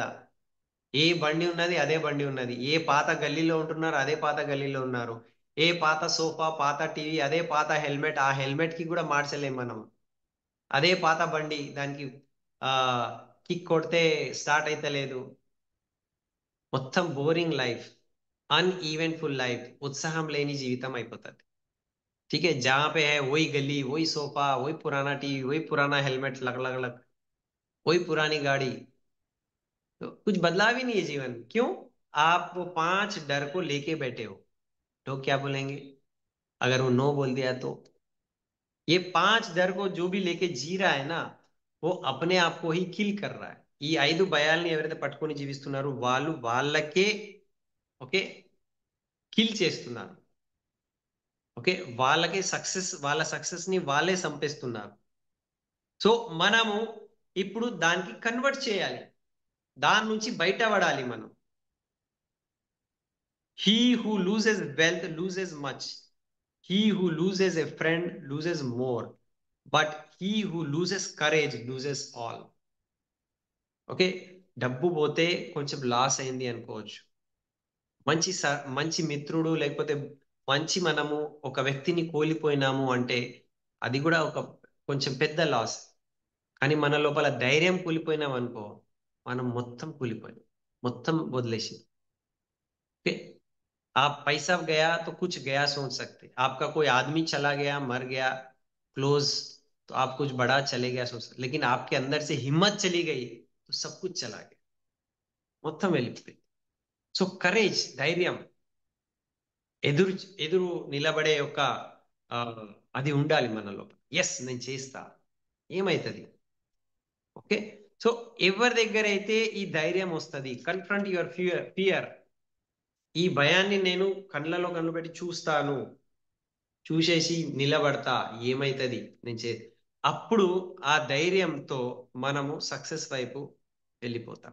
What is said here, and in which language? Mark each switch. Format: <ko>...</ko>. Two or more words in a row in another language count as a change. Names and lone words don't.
<te>ఏ బండి ఉన్నది అదే బండి ఉన్నది, ఏ పాత గల్లీలో ఉంటున్నారు అదే పాత గల్లీలో ఉన్నారు, ఏ పాత సోఫా పాత టీవీ అదే పాత హెల్మెట్, ఆ హెల్మెట్ కి కూడా మార్చలేం మనం. అదే పాత బండి, దానికి ఆ కిక్ కొడితే స్టార్ట్ అయితే లేదు. మొత్తం బోరింగ్ లైఫ్,</te> <en>uneventful life,</en> <te>ఉత్సాహం లేని జీవితం అయిపోతుంది.</te> <hi>ठीक है, जहां पे है वही गली, वही सोफा, वही पुराना टीवी, वही पुराना हेलमेट, लग लग लग, वही पुरानी गाड़ी, तो कुछ बदलाव ही नहीं है जीवन. क्यों? आप वो 5 डर को लेके बैठे हो. लोग क्या बोलेंगे अगर वो नो बोल दिया तो? ये 5 डर को जो भी लेके जी रहा है ना, वो अपने आप को ही किल कर रहा है.</hi> <te>ఈ 5 భయాల్ని ఎవరైతే పట్టుకొని జీవిస్తున్నారో వాళ్ళు వాళ్ళకే, ఓకే, కిల్ చేస్తున్నారు. ఓకే, వాళ్ళకి సక్సెస్, వాళ్ళ సక్సెస్ ని వాళ్ళే సంపేస్తున్నారు. సో మనము ఇప్పుడు దానికి కన్వర్ట్ చేయాలి, దాని నుంచి బయటపడాలి మనం.</te> <en>He who loses wealth loses much, he who loses a friend loses more, but he who loses courage loses all.</en> <te>ఓకే, డబ్బు పోతే కొంచెం లాస్ అయింది అనుకోవచ్చు, మంచి మిత్రుడు లేకపోతే మంచి మనము ఒక వ్యక్తిని కోల్పోయినాము అంటే అది కూడా ఒక కొంచెం పెద్ద లాస్. కానీ మన లోపల ధైర్యం కూలిపోయినాం అనుకో, మనం మొత్తం కూలిపోయాం, మొత్తం వదిలేసి.</te> <hi>ओके, आप पैसा गया तो कुछ गया सोच सकते, आपका कोई आदमी चला गया, मर गया, क्लोज, तो आप कुछ बड़ा चले गया सोच सकते, लेकिन आपके अंदर से हिम्मत चली गई तो सब कुछ चला गया,</hi> <te>మొత్తం వెళ్ళిపోయింది. సో కరేజ్, ధైర్యం, ఎదురు ఎదురు నిలబడే ఒక ఆ, అది ఉండాలి మనలో. ఎస్ నేను చేస్తా, ఏమైతుంది. ఓకే. సో ఎవరి దగ్గర అయితే ఈ ధైర్యం వస్తుంది,</te> <en>confront your fear fear,</en> <te>ఈ భయాన్ని నేను కళ్ళలో కళ్ళు పెట్టి చూస్తాను, చూసేసి నిలబడతా, ఏమైతుంది నేను అప్పుడు ఆ ధైర్యంతో మనము సక్సెస్ వైపు వెళ్ళిపోతాం.</te>